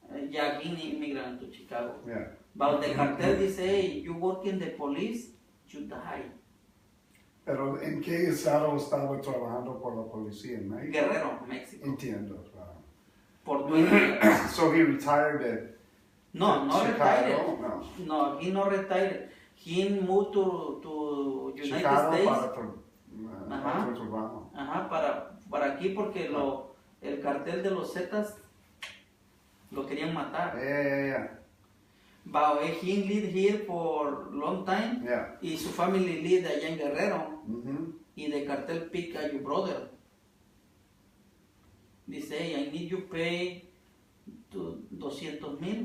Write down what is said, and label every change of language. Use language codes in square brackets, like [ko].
[en] Yeah, he immigrant to Chicago. Yeah. But the cartel dice, hey, you work in the police, you die. [es] Pero ¿en qué estado estaba trabajando por la policía en México? Guerrero, México. Entiendo, claro. [en] For 20 years. So he retired No Chicago? retired. No, he no retired. He moved to United Chicago States. [es] Para otro trabajo. Para aquí porque el cartel de los Zetas lo querían matar. Yeah. [en] But he lived here for long time. Yeah. [es] Y su [en] family lived [es] allá en Guerrero. [en] Y the cartel pick a your brother. Dice, hey, I need you pay to 200,000.